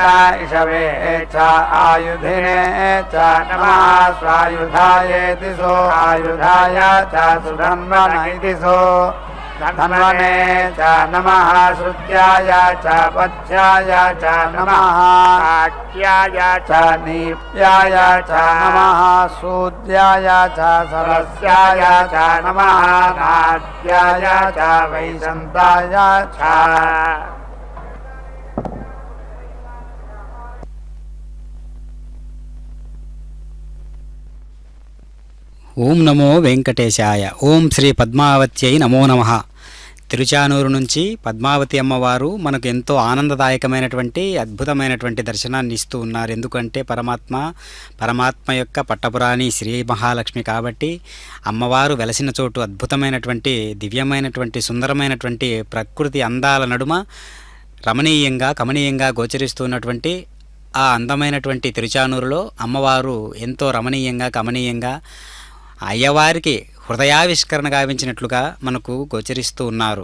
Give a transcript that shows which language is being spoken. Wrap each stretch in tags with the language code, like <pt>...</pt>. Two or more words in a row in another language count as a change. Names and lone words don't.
<sa>इषवे च आयुधिने च नमः स्वायुधायेति सो आयुधाय च सुधन्वन इति सो धन्वने च नमः श्रुत्याय च पथ्याय च नमः आख्याय च नीप्याय च नमः सूद्याय च सरस्याय च नमः नाट्याय च वैशन्ताय च ఓం నమో వెంకటేశాయ. ఓం శ్రీ పద్మావత్యై నమో నమః.</sa> <te>తిరుచానూరు నుంచి పద్మావతి అమ్మవారు మనకు ఎంతో ఆనందదాయకమైనటువంటి అద్భుతమైనటువంటి దర్శనాన్ని ఇస్తూ ఉన్నారు. ఎందుకంటే పరమాత్మ యొక్క పట్టపురాణి శ్రీ మహాలక్ష్మి కాబట్టి అమ్మవారు వెలసిన చోటు అద్భుతమైనటువంటి దివ్యమైనటువంటి సుందరమైనటువంటి ప్రకృతి అందాల నడుమ రమణీయంగా కమనీయంగా గోచరిస్తున్నటువంటి ఆ అందమైనటువంటి తిరుచానూరులో అమ్మవారు ఎంతో రమణీయంగా కమనీయంగా అయ్యవారికి హృదయావిష్కరణ గావించినట్లుగా మనకు గోచరిస్తూ ఉన్నారు.</te>